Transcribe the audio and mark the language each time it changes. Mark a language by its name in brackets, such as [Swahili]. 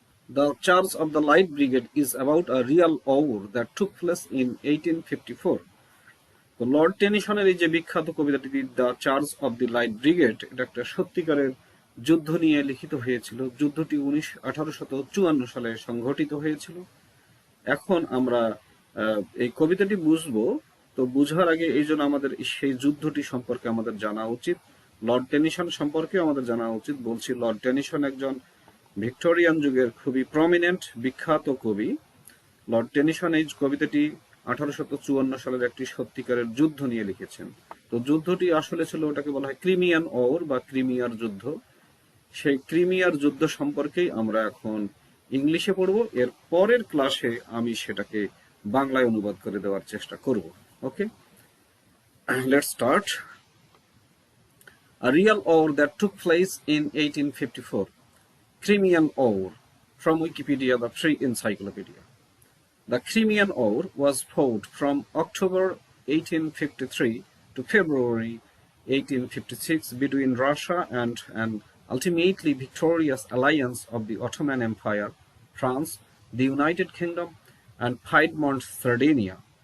[English] The Charge of the Light Brigade is about a real war that took place in 1854. [Bangla] তো Lord টেনিসনের এই যে বিখ্যাত কবিতাটি the charge of the light brigade, এটা একটা সত্যিকারের যুদ্ধ নিয়ে লিখিত হয়েছিল। যুদ্ধটি 1854 সালে সংঘটিত হয়েছিল। এখন আমরা এই কবিতাটি বুঝবো, তো বুঝার আগে এই জন্য আমাদের সেই যুদ্ধটি সম্পর্কে আমাদের জানা উচিত, লর্ড টেনিসন সম্পর্কে আমাদের জানা উচিত। বলছি, লর্ড টেনিসন একজন ভিক্টোরিয়ান যুগের খুবই প্রমিনেন্ট বিখ্যাত কবি। লর্ড টেনিসন এই কবিতাটি 1854 সালের একটি সত্যিকারের যুদ্ধ নিয়ে লিখেছেন। তো যুদ্ধটি আসলে ছিল, ওটাকে বলা হয় ক্রিমিয়ান ওর বা ক্রিমিয়ার যুদ্ধ। সেই ক্রিমিয়ার যুদ্ধ সম্পর্কেই আমরা এখন ইংলিশে পড়ব। এর পরের ক্লাসে আমি সেটাকে বাংলায় অনুবাদ করে দেওয়ার চেষ্টা করব। [English] Okay, let's start. A real war that took place in 1854. Crimean War, from Wikipedia, the free encyclopedia. The Crimean War was fought from October 1853 to February 1856 between Russia and an ultimately victorious alliance of the Ottoman Empire, France, the United Kingdom, and Piedmont, Sardinia.